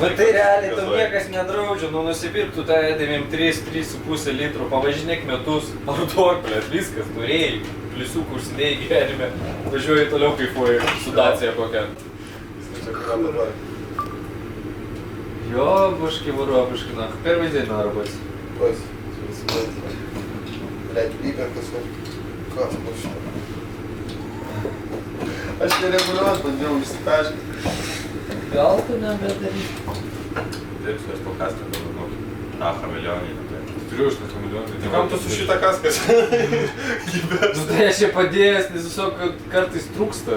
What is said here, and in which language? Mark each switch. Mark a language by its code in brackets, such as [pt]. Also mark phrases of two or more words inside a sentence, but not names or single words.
[lt] Na tai realiai tau niekas nedraudžia, nusipirktų tą 3,5 litrų, pavažinėk metus, parduok, blėt, viskas, turėjai, pliusiukų užsidėjai gyvenime, važiuoji toliau kaifuoji su Dacia kokia. Jo, [ru] башки воробушки, нахуй. Первый день на работе. Пусть. Блядь, пиперка, как что? [lt] Aš nereguliuos, bandžiau išsitaškyti. Gal tu nebedaryk? Dirbsiu aš po kaską dabar, na, chameleonį. Turiu aš tą chameleonį. Tai kam tu su šitą kaską? Tai aš čia padėjęs, nes tiesiog kartais trūksta.